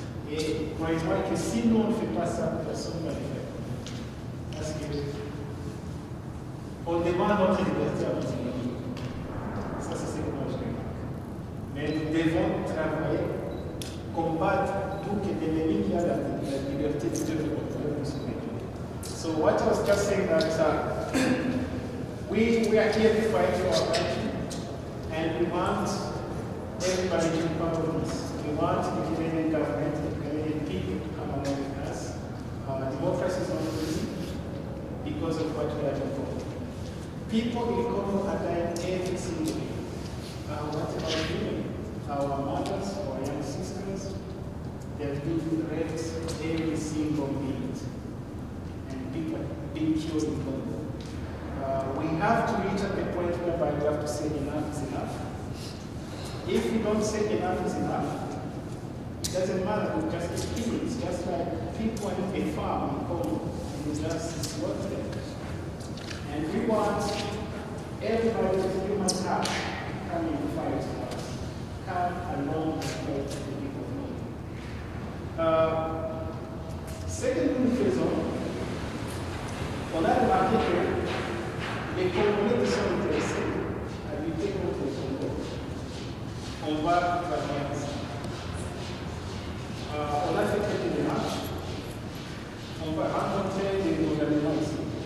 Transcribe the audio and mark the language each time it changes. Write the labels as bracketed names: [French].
[French] Et croyez-moi que si nous on ne fait pas ça, personne ne va le faire. Parce que on demande notre liberté à notre vie. Ça, c'est ce que moi je dis. Mais nous devons travailler, combattre pour que l'ennemi qui a la liberté de Dieu ne se mette. [English] So what I was just saying that we are here to fight for our country, and we want everybody to be part of this. We want the Canadian government, the Canadian people to come along with us. Democracy is not easy because of what we are doing. People in Congo are dying every single day. What about women? Our mothers, our young sisters, they're being raped every single minute. And people being killed in Congo. We have to reach at the point whereby we have to say enough is enough. If we don't say enough is enough, it doesn't matter, we'll just keep it. It's just like people in a farm in Congo, and we just slaughter them. And we want everybody with human heart to come and fight for us. Come along and fight for the people of Congo. [French] Second nous faisons, on a remarqué que les Congolais qui sont intéressés à lutter contre le Congo, on va travailler ensemble. On a fait quelques démarches. On va rencontrer des gouvernements ici.